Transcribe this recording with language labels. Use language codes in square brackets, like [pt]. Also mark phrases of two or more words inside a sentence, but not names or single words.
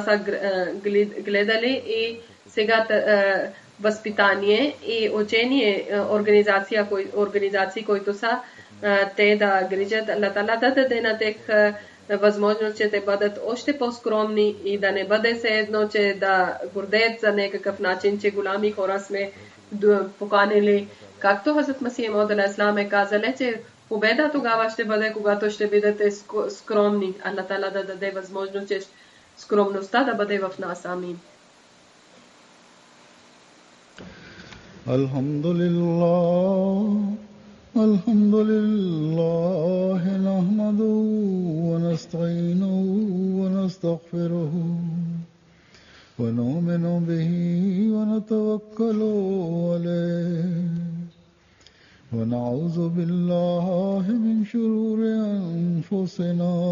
[bg] са гледали и сега възпитание и учение организации, които са те да грижат, Аллах Тала да даде на тях възможност, че те бъдат още по-скромни и да не бъде все едно, че да гордеят за някакъв начин, че голями хора сме поканили. Както Хазрат Масих Мауд [ar] عليه السلام [bg] е казали, че победа тогава ще бъде, когато ще бъдете скромни. Аллах Тала да даде възможност, че скромността да бъде в нас. Амин. [ar] الحمد لله نحمده ونستعينه ونستغفره ونؤمن به ونتوكل عليه ونعوذ بالله من شرور أنفسنا